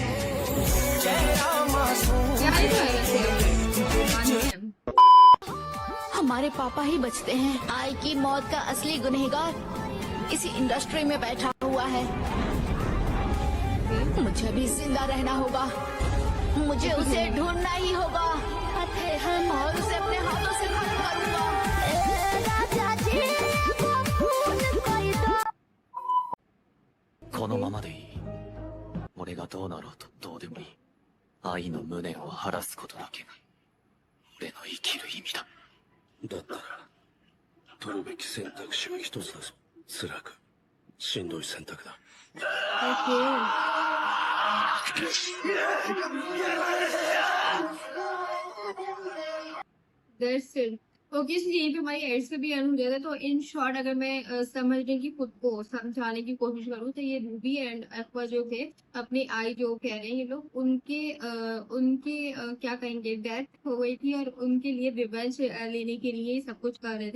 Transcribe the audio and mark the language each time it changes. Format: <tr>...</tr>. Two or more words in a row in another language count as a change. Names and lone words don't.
<hi>हमारे पापा ही बचते हैं। आई की मौत का असली गुनहगार इसी इंडस्ट्री में बैठा हुआ है। मुझे भी जिंदा रहना होगा। मुझे उसे ढूंढना ही होगा और उसे अपने हाथों से खत्म करूंगा।</hi> <ja>このままでいい。俺がどうなろうとどうでもいい。愛の無念を晴らすことだけが俺の生きる意味だ。だったら取るべき選択肢は一つだぞ。辛くしんどい選択だ。</ja> <en>That's it. OK, so</en> <hi>यहीं पे हमारी एड से भी एंड हो जाता है। तो</hi> <en>in short</en> <hi>अगर मैं समझने की खुद को समझाने की कोशिश करूँ तो ये रूबी एंड एक्वा जो थे, अपनी आई जो कह रहे हैं ये लोग, उनके क्या कहेंगे, डेथ हो गई थी और उनके लिए रिवेंज लेने के लिए सब कुछ कर रहे थे।</hi>